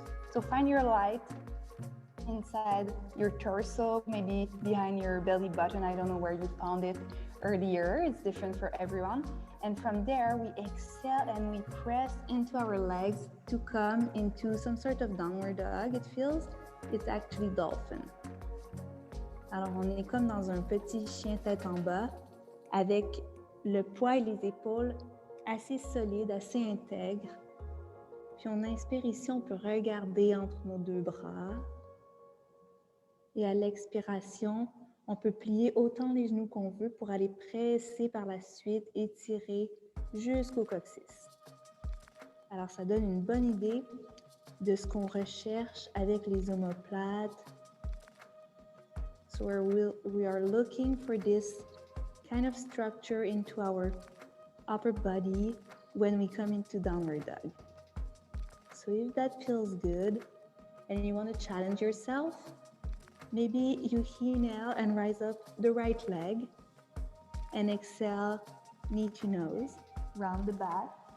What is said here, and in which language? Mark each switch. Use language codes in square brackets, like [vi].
[en] So find your light inside your torso, maybe behind your belly button. I don't know where you found it earlier. It's different for everyone. And from there, we exhale and we press into our legs to come into some sort of downward dog. It feels, it's actually dolphin. [fr] Alors, on est comme dans un petit chien tête en bas avec le poids et les épaules assez solides, assez intègres. Puis on inspire ici, on peut regarder entre nos deux bras. Et à l'expiration, on peut plier autant les genoux qu'on veut pour aller presser par la suite, étirer jusqu'au coccyx. Alors, ça donne une bonne idée de ce qu'on recherche avec les omoplates. [en] So we are looking for this kind of structure into our upper body when we come into downward dog. So if that feels good and you want to challenge yourself, maybe you inhale and rise up the right leg and exhale, knee to nose, round the back.